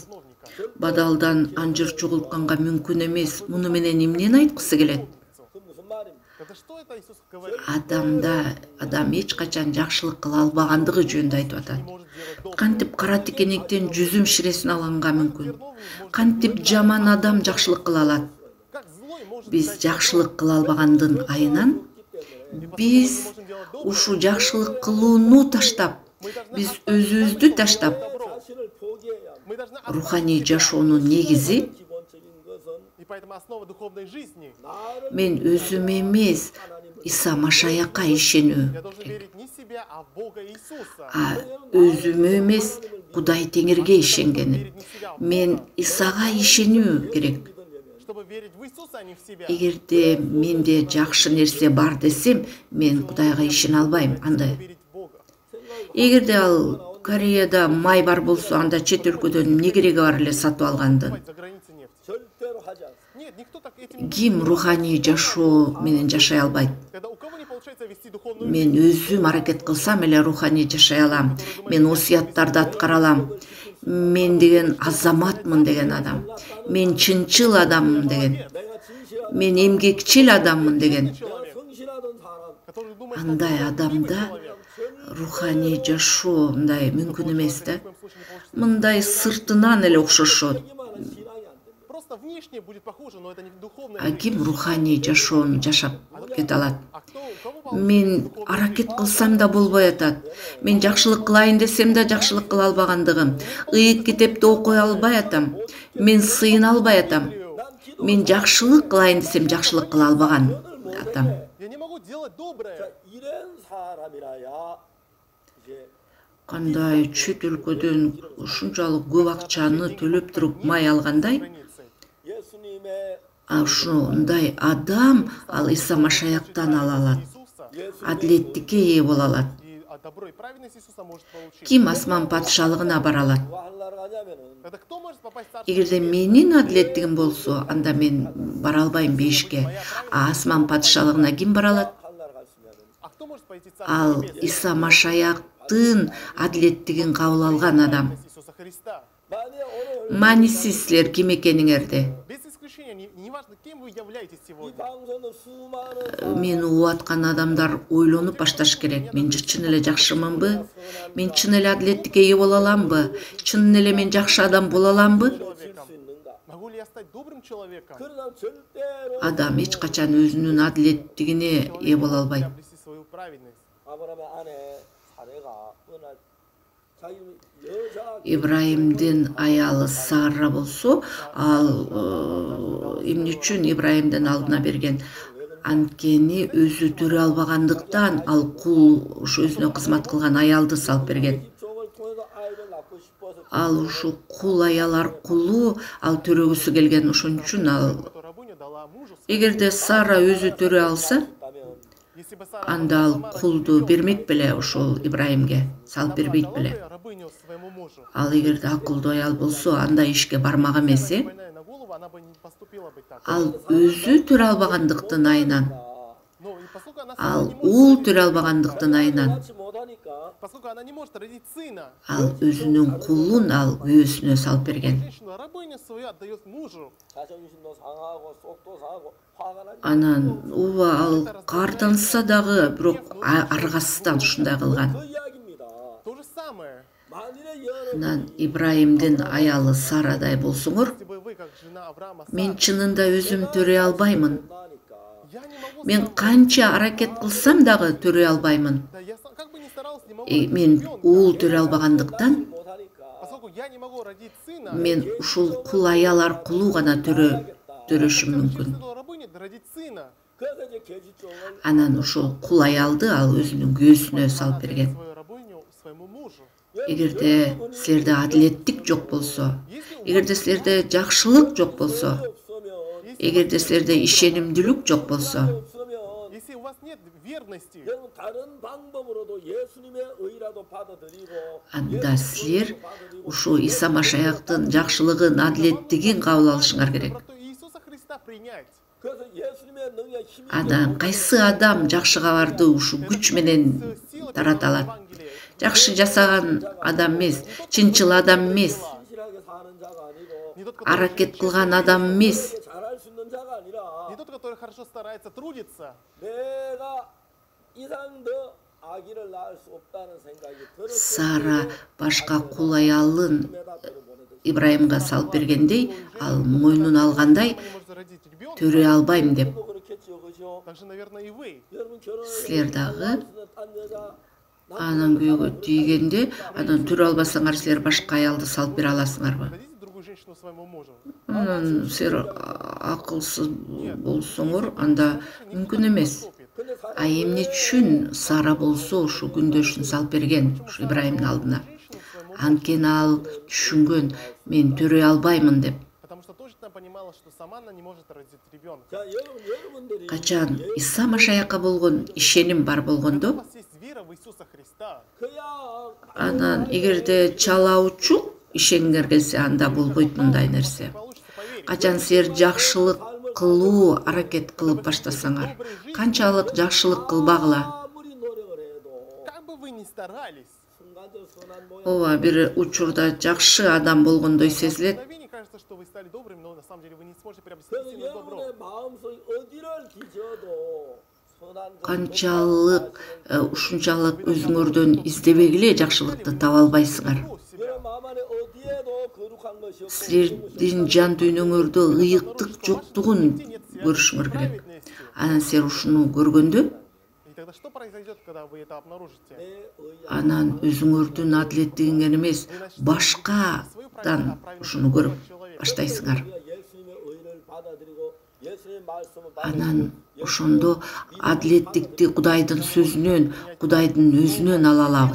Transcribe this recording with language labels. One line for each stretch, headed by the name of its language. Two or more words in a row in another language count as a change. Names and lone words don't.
Russian: Виновника.
Kyrgyz: Бадалдан анжыр жоголтконго мүмкүн эмес. Муну менен эмнени айткысы келет?
Korean: 그 무슨 말입니까?
Russian: Это что это Иисус говорит?
Kyrgyz: Адам эч качан жакшылык кыла албагандыгы жөнүндө айтып атат.
Russian: Не может делать добро.
Kyrgyz: Кантип кара тикенектен жүзүм ширесин алганга мүмкүн? Кантип жаман адам жакшылык кыла алат?
Russian: Как злой может
Kyrgyz: Биз жакшылык кыла албагандын айынан биз ушу жакшылык кылууну таштап, биз өзүбүздү таштап,
Korean: 자신을 포기해야 합니다.
Russian: мы должны
Kyrgyz: руханий жашоонун негизи
Korean: 기본적인 것은
Russian: и поэтому основа духовной жизни.
Korean: 나를
Kyrgyz: мен өзүм эмес, Иса Машаякка ишенүү.
Russian: Я должен верить не в себя, а в Бога Иисуса.
Kyrgyz: Өзүмө эмес, Кудай Теңирге ишенгеним.
Russian: Верить не в себя, а в
Kyrgyz: Мен
Russian: Бога.
Kyrgyz: Исага ишенүү керек.
Russian: Чтобы верить в Иисуса, а не в себя.
Kyrgyz: Эгерде менде жакшы нерсе бар десем, мен Кудайга ишене албайм. Андай.
Russian: Верить в Бога.
Kyrgyz: Эгерде ал Кореяда май бар болсо, анда чет өлкөдөн эмне кереги бар эле сатып алгандын?
Russian: За границей нефть.
Korean: 절대로 하지 않습니다.
Russian: Нет, никто так этим не
Kyrgyz: Ким руханий жашоо менен жашай албайт?
Russian: Когда у кого не получается вести духовную
Kyrgyz: Мен өзүм аракет кылсам эле руханий жашай алам. Мен осуяттарды аткара алам. Мен деген азаматмын деген адам. Мен чынчыл адаммын деген.
Korean: 내가 진실한
Kyrgyz: Мен эмгекчил адаммын деген.
Korean: 내가 성실하던 사람
Russian: который думает,
Kyrgyz: Андай
Russian: что он
Kyrgyz: адамда
Russian: человек.
Kyrgyz: руханий жашоо мындай мүмкүн эмес да.
Russian: Ни в коем случае не получится.
Kyrgyz: Мындай сыртынан эле окшошот.
Korean: 이만한 신앙이 안 됩니다.
Russian: Просто внешне будет похоже, но это не духовная А жизнь.
Kyrgyz: ким руханий жашоону жашап кете алат?
Russian: А кто, у кого получится
Kyrgyz: Мен
Russian: духовная
Kyrgyz: аракет
Russian: жизнь?
Kyrgyz: кылсам да болбой атат. Мен жакшылык кылайын десем да жакшылык кыла албагандыгым. Ыйык китепти окуй албай атам. Мен сыйына албай атам.
Korean: 난
Kyrgyz: мен жакшылык кылайын десем жакшылык кыла албаган адам.
Russian: Я не могу делать доброе.
Korean: 자, 이런 사람이라야 이제
Kyrgyz: Кандай чөт өлкөдөн ушунчалык көп акчаны төлөп туруп май алгандай,
Russian: Границы.
Korean: 예수님의
Kyrgyz: ушундай адам ал Иса Машаяктан ала алат.
Russian: Иисуса.
Kyrgyz: Адилеттикке ээ боло алат.
Russian: И добро и праведность Иисуса может получить.
Kyrgyz: Ким асман патшалыгына бара алат?
Korean: 누가 하려고 하냐면은
Russian: Тогда кто может попасть в Царство
Kyrgyz: Эгерде
Russian: Небесное?
Kyrgyz: менин адилеттигим болсо, анда мен бара албайм бешикке. А асман патшалыгына ким бара алат?
Korean: 하려고 갔으면은
Russian: А кто может пойти в Царство
Kyrgyz: Ал
Russian: Небесное?
Kyrgyz: Иса Машаяктын адилеттигин кабыл алган адам.
Russian: Праведность Иисуса Христа.
Korean: 만약 오늘
Kyrgyz: Маанисиз силер ким экениңерди
Russian: Без исключения, неважно, кем вы являетесь
Korean: 이
Russian: сегодня.
Korean: 방송은 수많은
Kyrgyz: мени угуп аткан адамдар ойлонуп башташ керек. Мен чын эле жакшымынбы? Мен чын эле адилеттикке ээ боло аламбы? Чын эле мен жакшы адам боло аламбы?
Korean: 질 수 있는가?
Russian: Могу ли я стать добрым человеком?
Korean: 그러나 절대로
Kyrgyz: Адам эч качан өзүнүн адилеттигине ээ боло албайт.
Russian: Приобрести свою праведность.
Korean: 아브라함의 아내 사례가 어느 날 자기 여자
Kyrgyz: Ибраимдин аялы Сара болсо, ал эмне үчүн Ибраимдин алдына берген? Анткени өзү төрө албагандыктан ал кул ушу өзүнө кызмат кылган аялды салып берген.
Korean: 족을 통해서 아이를 낳고 싶어서
Kyrgyz: Ал ушу кул аял аркылуу ал төрөгүсү келген. Ошон үчүн ал
Russian: Эту рабыню дала мужу своему.
Kyrgyz: эгерде Сара өзү төрө алса,
Korean: 있다면
Russian: Если бы Сара
Kyrgyz: анда
Russian: была
Kyrgyz: ал
Russian: сама
Kyrgyz: кулду
Russian: рождённая,
Kyrgyz: бермек беле, ошол Ибраимге салып бербейт
Russian: дала
Kyrgyz: беле.
Russian: бы рабыню своему мужу.
Kyrgyz: Ал эгерде акылдуу аял болсо, анда ишке бармак эмес.
Russian: Больная на голову, она бы не поступила бы так.
Kyrgyz: Ал өзү төрө албагандыктын айынан,
Russian: Но и поскольку она
Kyrgyz: ал
Russian: сама не может
Kyrgyz: уул
Russian: родить
Kyrgyz: төрө
Russian: сына,
Kyrgyz: албагандыктын айынан,
Korean: 낳지 못하니까
Russian: поскольку она не может родить сына,
Kyrgyz: ал өзүнүн кулун ал күйөөсүнө салып берген.
Russian: женщина рабыню свою отдает мужу.
Korean: 자존심도 상하고 속도 상하고 화가 나지.
Kyrgyz: Анан ооба ал каарданса дагы, бирок аргасыздан ушундай кылган.
Korean: 그 이야기입니다.
Russian: То же самое.
Korean: 만일에 여러분
Kyrgyz: Анан Ибраимдин аялы Сарадай болсоңор,
Russian: Если бы вы, как жена Авраама,
Kyrgyz: мен
Russian: Сара,
Kyrgyz: чынында өзүм төрөй албаймын.
Korean: 나니까
Russian: я не могу
Kyrgyz: Мен
Russian: сам-
Kyrgyz: канча аракет кылсам дагы төрөй албаймын.
Russian: Да, я сам- как бы ни старался, не могу родить
Kyrgyz: Мен
Russian: ребенка.
Kyrgyz: уул төрөй албагандыктан,
Korean: 못하니까
Russian: Поскольку я не могу родить сына,
Kyrgyz: мен ушул кул аял аркылуу гана төрөшүм мүмкүн.
Russian: через эту рабыню родить сына.
Korean: 그래서 이제 계지 쪽을
Kyrgyz: Анан ушул кул аялды ал өзүнүн күйөөсүнө салып берген.
Russian: Свою рабыню своему мужу.
Kyrgyz: Эгерде силерде адилеттик жок болсо, эгерде силерде жакшылык жок болсо,
Korean: 없으면
Kyrgyz: эгерде силерде ишенимдүүлүк жок болсо,
Korean: 없으면
Russian: Если у вас нет верности,
Korean: 여러분 다른 방법으로도 예수님의 의라도 받아들이고
Kyrgyz: анда силер ушу Иса Машаяктын жакшылыгын, адилеттигин кабыл алышыңар керек.
Russian: доброту Иисуса Христа принять.
Korean: 그래서 예수님의 능력 힘이
Kyrgyz: Анан кайсы адам жакшы кабарды ушу күч менен тарата алат? Жакшы жасаган адам эмес, чынчыл адам эмес,
Korean: 진실하게 사는 자가 아니고
Russian: Не тот, который
Kyrgyz: аракет кылган адам эмес.
Korean: 잘할 수 있는 자가 아니라
Russian: не тот, который хорошо старается трудиться.
Korean: 내가 이상 더 아기를 낳을 수 없다는 생각이 들었을
Kyrgyz: Сара башка кул аялын
Korean: 때마다 들어보내듯이
Kyrgyz: Ибраимга салып бергендей, ал мойнун алгандай
Russian: Она не может родить ребенка.
Kyrgyz: төрөй албайм деп.
Korean: 또 그렇겠죠, 그죠?
Russian: Так же, наверное, и вы.
Korean: 여러분
Kyrgyz: Силер дагы
Korean: 딴 여자
Kyrgyz: анан күйөөгө тийгенде, анан төрө албасаңар силер башка аялды салып бере аласыңарбы?
Russian: Дадите другую женщину своему мужу.
Kyrgyz: Анан силер акылсыз болсоңор, анда мүмкүн эмес.
Korean: 근데
Kyrgyz: А эмне үчүн Сара болсо ушу күндөшүн салып берген ушу Ибраимдин алдына?
Russian: Женщину своему,
Kyrgyz: Анткени ал түшүнгөн, мен төрөй албаймын деп.
Russian: потому что точно понимала, что сама она не может родить ребенка.
Korean: 자, 여러분들이
Kyrgyz: Качан Иса Машаякка болгон ишеним бар
Russian: У
Kyrgyz: болгондо,
Russian: вас есть вера в Иисуса Христа.
Korean: 그야
Kyrgyz: анан эгерде чалаучу ишенгер келсе, анда болбойт мындай нерсе.
Russian: Получится поверить.
Kyrgyz: Качан силер жакшылык кылуу аракет кылып баштасаңар, канчалык жакшылык кылбагыла.
Korean: 아무리 노력을 해도
Russian: Как бы вы ни старались,
Korean: 순간적 선한 모양
Kyrgyz: Ооба, бир учурда жакшы адам болгондой сезилет.
Russian: в мгновение кажется, что вы стали добрыми, но на самом деле вы не сможете приобрести
Korean: 그래서
Russian: истинное добро.
Korean: 여러분의 마음속에 어디를 뒤져도 선한
Kyrgyz: Канчалык, ушунчалык өзүңөрдөн издебегиле жакшылыкты таба албайсыңар.
Russian: Добро в себя.
Korean: 여러분 마음 안에 어디에도 거룩한 것이 없고
Kyrgyz: Силердин жан дүйнөңөрдө ыйыктык жоктугун көрүшүңөр керек. Анан силер ушуну көргөндө,
Russian: И тогда что произойдет, когда вы это обнаружите?
Korean: 내 의야
Kyrgyz: анан өзүңөрдүн адилеттигиңер эмес, башкадан ушуну көрүп баштайсыңар.
Korean: 우리가 예수님의 의를 받아들이고 예수님 말씀은
Kyrgyz: Анан ошондо адилеттикти Кудайдын сөзүнөн, Кудайдын өзүнөн ала алабыз.